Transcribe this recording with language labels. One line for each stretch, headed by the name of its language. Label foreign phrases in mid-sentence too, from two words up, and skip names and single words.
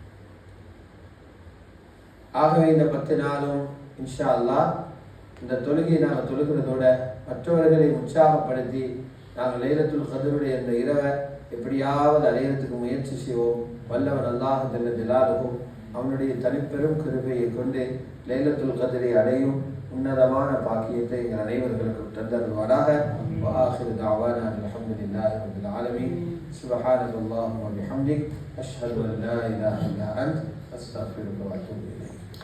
Tamil: ஆகவே இந்த 10 நாளும்
Arabic: إن شاء الله
Tamil: இந்த தொழுகையை நாங்கள் தொழுகிறதோட மற்றவர்களை உற்சாகப்படுத்தி நாங்கள் லைலத்துல் கத்ருடைய இந்த இரவை எப்படியாவது அடையிறதுக்கு முயற்சி செய்வோம். வல்லவன்
Arabic: الله جل جلاله
Tamil: அவனுடைய தனிப்பெரும் கிருபையை கொண்டு லைலத்துல் கத்ரை அடையும் உன்னதமான பாக்கியத்தை எங்கள் அனைவர்களுக்கும் தந்தருவாராக.
Arabic: وآخر دعوانا الحمد لله رب العالمين. سبحانك اللهم وبحمدك أشهد أن لا إله إلا أنت أستغفرك وأتوب إليك.